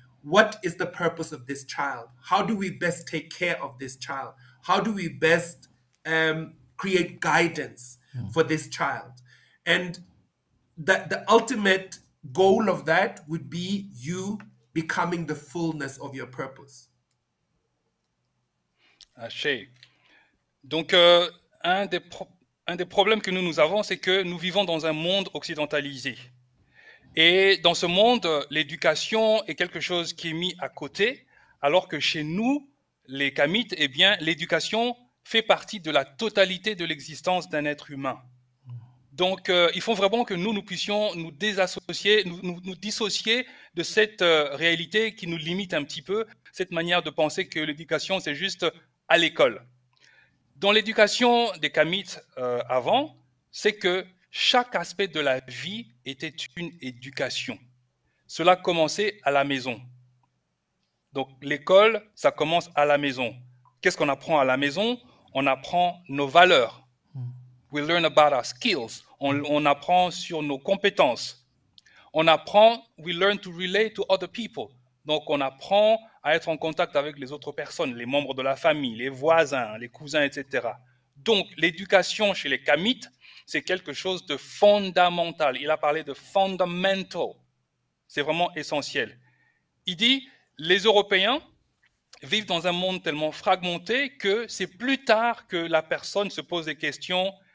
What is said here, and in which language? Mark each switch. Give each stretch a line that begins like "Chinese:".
English: What is the purpose of this child? How do we best take care of this child? How do we best create guidance for this child? And that the ultimate goal of that would be you becoming the fullness of your purpose. Haché.
French: Donc, un des problèmes que nous avons, c'est que nous vivons dans un monde occidentalisé. Et dans ce monde, l'éducation est quelque chose qui est mis à côté, alors que chez nous, les Kamites, eh bien, l'éducation fait partie de la totalité de l'existence d'un être humain. Donc, il faut vraiment que nous puissions nous désassocier, nous dissocier de cette réalité qui nous limite un petit peu, cette manière de penser que l'éducation, c'est juste à l'école. Dans l'éducation des Kamites avant, c'est que chaque aspect de la vie était une éducation. Cela commençait à la maison. Donc, l'école, ça commence à la maison. Qu'est-ce qu'on apprend à la maison? On apprend nos valeurs.
English: We learn about our skills.
French: On apprend sur nos compétences. On apprend,
English: we learn to relate to other people.
French: Donc, on apprend à être en contact avec les autres personnes, les membres de la famille, les voisins, les cousins, etc. Donc, l'éducation chez les Kamites, c'est quelque chose de fondamental. Il a parlé de fundamental. C'est vraiment essentiel. Il dit, les Européens vivent dans un monde tellement fragmenté que c'est plus tard que la personne se pose des questions.